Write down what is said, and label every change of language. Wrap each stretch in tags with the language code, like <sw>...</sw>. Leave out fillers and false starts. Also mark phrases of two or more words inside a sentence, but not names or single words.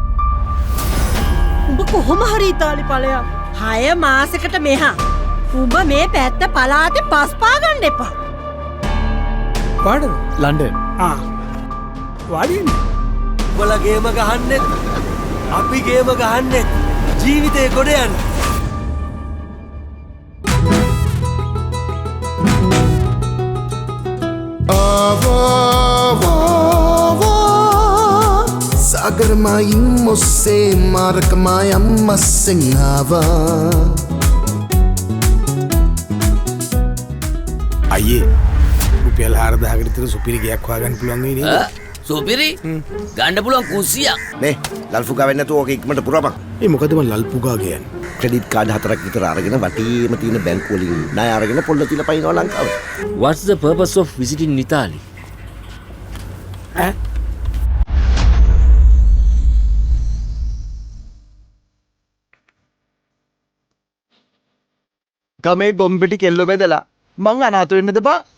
<si>උඹ කොහොම හරි ඉතාලි ඵලයක්. 6 මාසෙකට මෙහා. උඹ මේ පැත්ත පලාතේ පස්පා ගන්න එපා. පාඩම ලන්ඩන්. වාඩින්නේ. උඹලා ගේම ගහන්නෙත් අපි ගේම ගහන්නෙත් ජීවිතේ ගොඩ යන්න. सागर माई मुझसे मारक माया मसिंगावा අයියේ රුපියල් 4000කට විතර සුපිරි ගයක් හොයාගන්න පුළුවන් වෙයි නේද? සුපිරි ගන්න පුළුවන් කුස්සියක්. නේ ලල්ෆුකා වෙන්න නැතුව ඕක ඉක්මනට පුරපන්. ඒ මොකද මං ලල්පුගා කියන්නේ? ක්‍රෙඩිට් කාඩ් 4ක් විතර අරගෙන වටේම තියෙන බැංකු වලින් ණය අරගෙන පොල්ල තියලා පයින්නවා ලංකාවට.</si> <en>What's the purpose of visiting Italy?</en> <si>ගමේ ගොම්බිටි කෙල්ලෝ බෙදලා මං අනාථ වෙන්නද බා?</si>